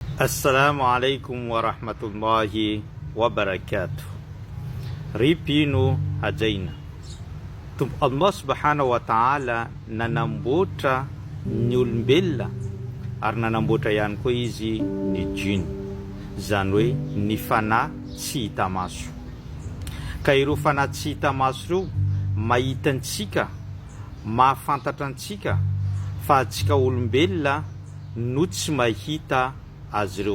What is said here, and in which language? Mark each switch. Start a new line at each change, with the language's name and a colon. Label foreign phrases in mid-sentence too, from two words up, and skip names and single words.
Arabic: Assalamu alaikum wa rahmatullahi wa barakatuh.
Malagasy: Ripino hajaina. Allah
Arabic: subhanahu wa ta'ala
Malagasy: nanamboatra ny olombelona ary nanamboatra ihany koa izy ny jiny, zany hoe ny fanahy tsy hita maso. Ka ireo fanahy tsy hita maso ireo mahitantsika, mahafantatra antsika fa antsika olombelona no tsy mahita azy ireo.